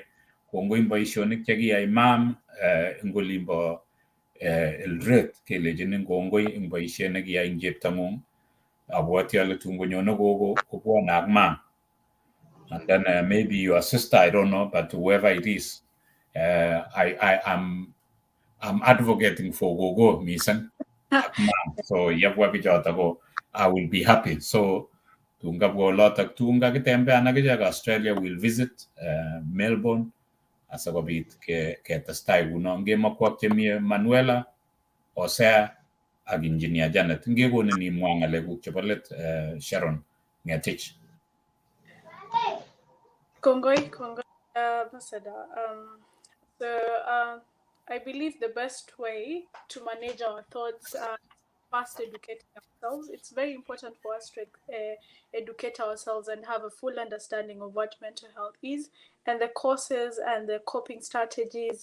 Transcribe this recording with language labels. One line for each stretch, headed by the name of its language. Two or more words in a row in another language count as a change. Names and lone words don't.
Kalenjin: Kongoi eng boisionik che kiyai mam eng olimbo Eldoret kelechinin kongoi eng boisiet nekiyai eng cheptong'ung. Abwoti ale tun konyone gogo kobwone ak mam.
English: And then maybe your sister, I don't know, but whoever it is, I'm advocating for
Kalenjin: gogo mising ak mam. So yabwa bichoto ko
English: I will be happy.
Kalenjin: So tungabwa olotok tunga kitembean akichek Australia
English: will visit
Kalenjin: Melbourne asikobit ketestai kuno ngemakwok chemie Manuela, Osea ak Engineer Janet. Ngekonin imwa ng'alekuk chebo let Sharon Ngetich. Kongoi, Ambassador.
English: I believe the best way to manage our thoughts first educating ourselves. It's very important for us to educate ourselves and have a full understanding of what mental health is and the causes and the coping strategies.